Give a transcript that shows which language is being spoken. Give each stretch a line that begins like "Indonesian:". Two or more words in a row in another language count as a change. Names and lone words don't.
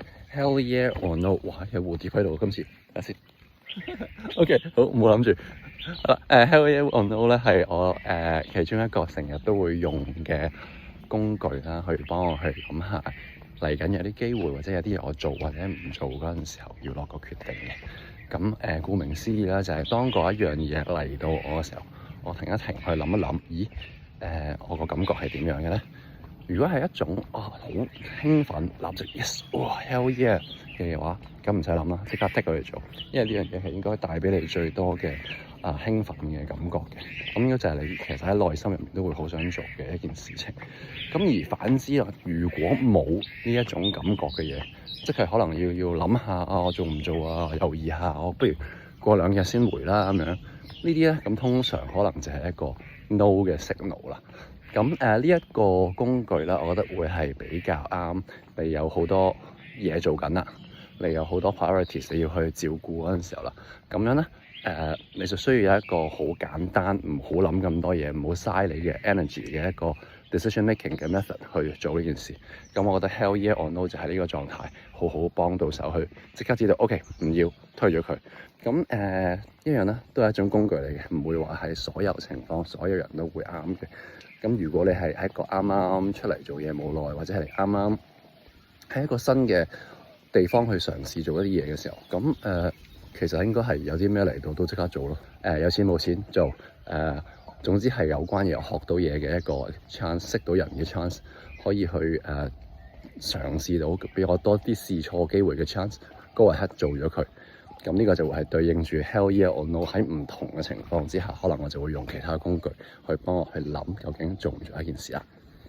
English: Hell yeah or no？
Cantonese: 哇，有蝴蝶喺度，今次等下先。OK， 好，冇諗住。好啦 ，
English: Hell yeah or no
Cantonese: 咧係我其中一個成日都會用嘅工具啦，去幫我去諗下嚟緊有啲機會或者有啲嘢我做或者唔做嗰陣時候要落個決定嘅。咁顧名思義啦，就係當嗰一樣嘢嚟到我嘅時候，我停一停去諗一諗，咦我個感覺係點樣嘅咧？如果係一種好興奮，立即 yes， 哇
English: hell yeah
Cantonese: 嘅話，咁唔使諗啦，即刻剔佢嚟做，因為呢樣嘢係應該帶俾你最多嘅興奮嘅感覺嘅。咁應該就係你其實喺內心入面都會好想做嘅一件事情。咁而反之啦，如果冇呢一種感覺嘅嘢，即係可能要諗下我做唔做啊，猶豫下，我不如過2日先回啦咁樣。呢啲咧咁通常可能就係一個 no 嘅 signal 啦。咁呢一個工具啦，我覺得會係比較啱你有好多嘢做緊啦，你有好多 priorities 你要去照顧嗰陣時候啦。咁樣咧你就需要有一個好簡單，唔好諗咁多嘢，唔好嘥你嘅 energy 嘅一個
English: decision making
Cantonese: 嘅 method 去做呢件事。咁我覺得
English: hell yeah or no
Cantonese: 就係呢個狀態，好好幫到手去即刻知道 OK 唔要推咗佢。咁一樣咧都係一種工具嚟嘅，唔會話係所有情況所有人都會啱嘅。咁如果你係喺一個啱啱出嚟做嘢冇耐，或者係啱啱喺一個新嘅地方去嘗試做一啲嘢嘅時候，咁其實應該係有啲咩嚟到都即刻做咯。有錢冇錢做，總之係有關嘢學到嘢嘅一個 chance， 識到人嘅 chance， 可以去嘗試到俾我多啲試錯機會嘅 chance，
English: go ahead
Cantonese: 做咗佢。咁呢個就會係對應住
English: hell yeah or no，
Cantonese: 喺唔同嘅情況之下，可能我就會用其他工具去幫我去諗究竟做唔做一件事啦。